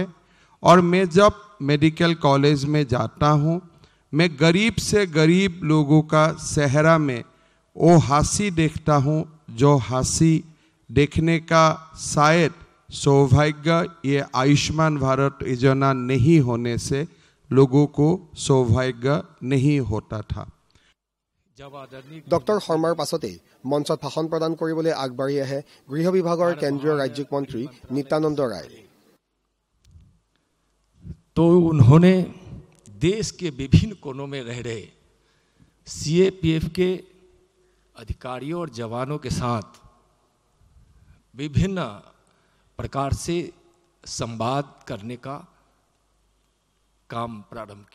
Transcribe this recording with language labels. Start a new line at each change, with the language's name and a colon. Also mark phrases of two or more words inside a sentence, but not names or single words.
Hindi: और मैं जब मेडिकल कॉलेज में जाता हूँ, मैं गरीब से गरीब लोगों का चेहरा में वो हंसी देखता हूँ जो हंसी देखने का शायद सौभाग्य ये आयुष्मान भारत योजना नहीं होने से लोगों को सौभाग्य नहीं होता था।
Assamese: ডক্টৰ শৰ্মাৰ পাছতে মঞ্চত ভাষণ প্ৰদান কৰিবলৈ আগবাঢ়ি আহে গৃহ বিভাগৰ কেন্দ্ৰীয় ৰাজ্যিক মন্ত্ৰী নিত্যানন্দ ৰায়।
Hindi: तो उन्होंने देश के विभिन्न कोनों में रह रहे सीएपीएफ के अधिकारियों और जवानों के साथ विभिन्न प्रकार से संवाद करने का काम प्रारंभ किए।